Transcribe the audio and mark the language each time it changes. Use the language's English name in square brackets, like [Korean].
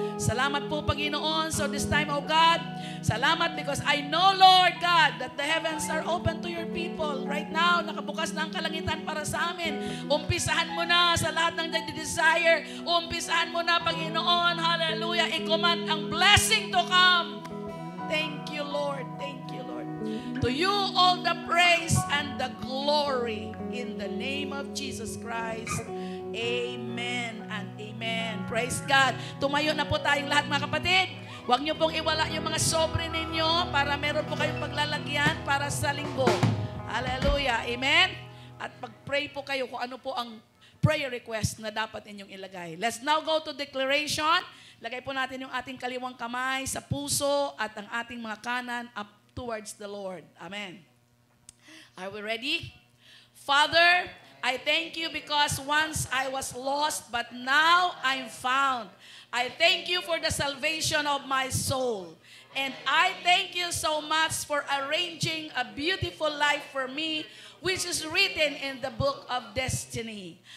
[Filipino] Salamat po, Panginoon. [English] So this time, oh God, [Filipino] salamat [English] because I know, Lord God, that the heavens are open to your people. [Filipino] Right now, nakabukas na ang kalangitan para sa amin. Umpisahan mo na sa lahat ng nagde-desire. Umpisahan mo na, Panginoon. [English] Hallelujah. I-command ang blessing to come. Thank you, Lord. Thank you, Lord. To you all the praise and the glory in the name of Jesus Christ. Amen and amen. Praise God. [Filipino] Tumayo na po tayong lahat, mga kapatid. Huwag niyo pong iwala yung mga sobre ninyo para meron po kayong paglalagyan para sa linggo. Hallelujah. Amen. At pag-pray po kayo kung ano po ang prayer request na dapat inyong ilagay. [English] Let's now go to declaration. [Filipino] Lagay po natin yung ating kaliwang kamay sa puso at ang ating mga kanan [English] up towards the Lord. Amen. Are we ready? Father, I thank you because once I was lost, but now I'm found. I thank you for the salvation of my soul. And I thank you so much for arranging a beautiful life for me, which is written in the book of destiny.